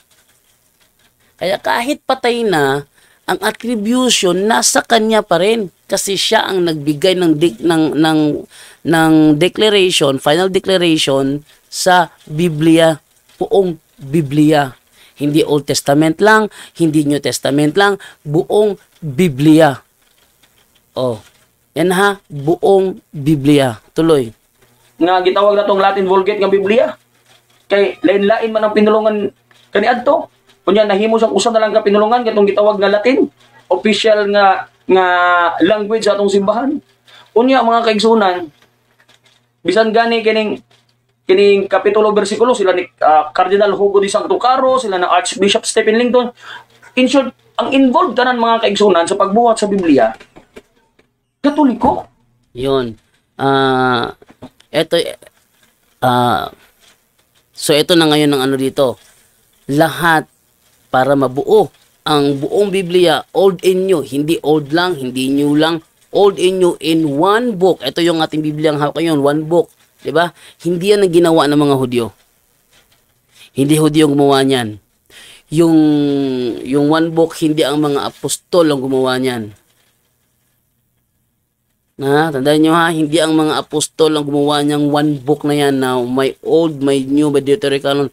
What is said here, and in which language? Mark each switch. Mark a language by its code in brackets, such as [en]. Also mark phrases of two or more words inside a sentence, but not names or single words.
[tl] Kaya kahit patay na, ang attribution nasa kanya pa rin kasi siya ang nagbigay ng declaration, [en] final declaration [tl] sa Biblia, buong Biblia. Hindi Old Testament lang, hindi New Testament lang, buong Biblia. Yan buong Biblia. Tuloy. [ceb] Nga gitawag na tong Latin Vulgate nga Biblia. Kay lain-lain man ang pinulungan kaniadto. Kunya nahimo sa usa na lang ka pinulungan katong gitawag nga Latin, official nga language sa atong simbahan. Unya mga kaigsunan, bisan gani kining kining kapitulo bersikulo sila ni Cardinal Hugo de Santo Caro, sila na Archbishop Stephen Langton. [en] In short, [ceb] ang involved tanan mga kaigsunan sa pagbuhat sa Biblia, Katoliko. [tl] Yun. Eto, so ito na ngayon ang ano dito. Lahat para mabuo ang buong Biblia, [en] old in new, [tl] hindi old lang, hindi new lang, [en] old in new in one book. [tl] Ito yung ating Biblia ang hawak ngayon, [en] one book. [tl] Diba? Hindi yan ang ginawa ng mga Hudyo. Hindi Hudyo ang gumawa niyan. Yung [en] one book, [tl] hindi ang mga apostol ang gumawa niyan. Tandaan nyo ha, hindi ang mga apostol ang gumawa niyang [en] one book [tl] na yan na may old, may new, may Deuterocanon.